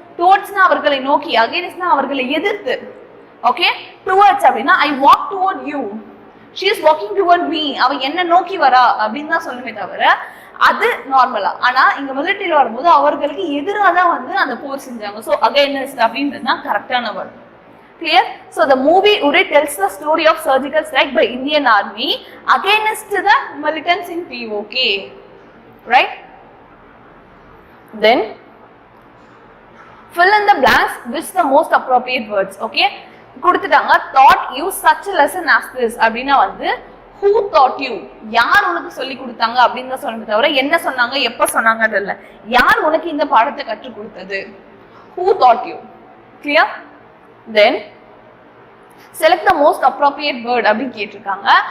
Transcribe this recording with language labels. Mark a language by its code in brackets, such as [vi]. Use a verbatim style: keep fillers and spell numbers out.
[ta] டுவர்ட்ஸ்னா அவர்களை நோக்கி, அகைனஸ்ட்னா அவர்களை எதிர்த்து. ஓகே, டுவர்ட்ஸ் அப்படின்னா [en] I walk toward you, she is walking toward me, [ta] அவ என்ன நோக்கி வரா அப்படின்னு தான் சொல்லுமே தவிர அது நார்மலா. ஆனா இங்க மிலிட்டரியில வரும்போது அவர்களுக்கு எதிராக தான் வந்து அந்த போர் செஞ்சாங்க. ஸோ அகைனஸ்ட் அப்படின்றது தான் கரெக்டான word. Clear? [en] So the movie Uri tells the story of surgical strike by Indian army against the militants in PoK. Right. Then fill in the blanks with the most appropriate words. [ta] Okay, கொடுத்துட்டாங்க. [en] thought you such a lesson as this [ta] அப்படினா வந்து [en] who taught you, [ta] யார் உனக்கு சொல்லி கொடுத்தாங்க அப்படின்னு தான் சொல்றது தவிர என்ன சொன்னாங்க, எப்ப சொன்னாங்கன்னு இல்ல, யார் உனக்கு இந்த பாடத்தை கற்றுக் கொடுத்தது, who taught you. clear? [en] then select the most appropriate word [ta] அப்படி கேட்டிருக்காங்க.